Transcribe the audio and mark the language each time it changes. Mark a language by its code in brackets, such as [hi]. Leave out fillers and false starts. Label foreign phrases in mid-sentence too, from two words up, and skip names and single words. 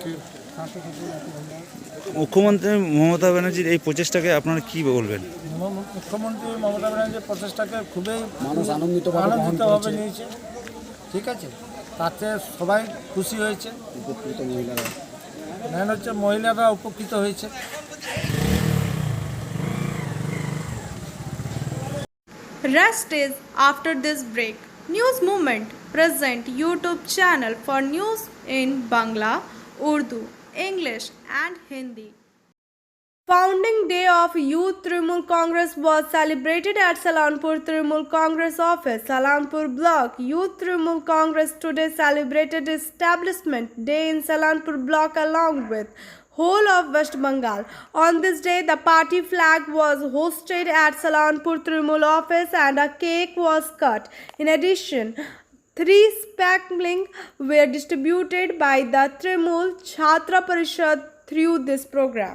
[bn] মুখ্যমন্ত্রী মমতা ব্যানার্জির এই প্রচেষ্টাকে আপনারা কি বলবেন? মুখ্যমন্ত্রী মমতা ব্যানার্জির প্রচেষ্টাকে খুবই মানুষ আনন্দিতভাবে নিয়েছে। ঠিক আছে, তাতে সবাই খুশি হয়েছে, উপকৃত মহিলারা, মেন হচ্ছে মহিলারা উপকৃত হয়েছে। [en] Rest is after this break. News Movement present YouTube channel for news in Bangla, Urdu, English and Hindi. Founding Day of Youth Trinamool Congress was celebrated at Salanpur Trinamool Congress Office, Salanpur Block. Youth Trinamool Congress today celebrated Establishment Day in Salanpur Block along with whole of West Bengal. On this day, the party flag was hosted at Salanpur Trinamool office and a cake was cut. In addition, 3 spanklings were distributed by the Trinamool Chhatra Parishad through this program.